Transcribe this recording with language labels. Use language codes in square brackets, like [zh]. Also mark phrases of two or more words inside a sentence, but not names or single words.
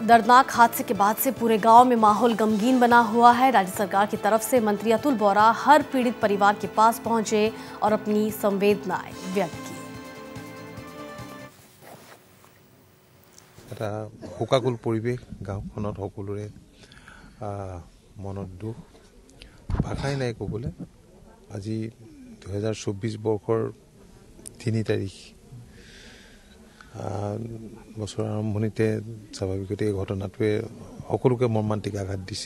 [hi] दर्दनाक हादसे के बाद से पूरे गांव में माहौल गमगीन बना हुआ है। राज्य सरकार की तरफ से मंत्री अतुल बोरा हर पीड़ित परिवार के पास पहुंचे और अपनी संवेदनाएं व्यक्त की। [as] শোকাকুল পৰিৱেশ গাঁওখনত সকলোৰে মনত দুখ ভাষাই নাই ক'বলৈ। আজি 2024 বৰ্ষৰ 3 তাৰিখ বছৰৰ আৰম্ভণিতে স্বাভাৱিকতে এই ঘটনাটোৱে সকলোকে মৰ্মান্তিক আঘাত দিছে।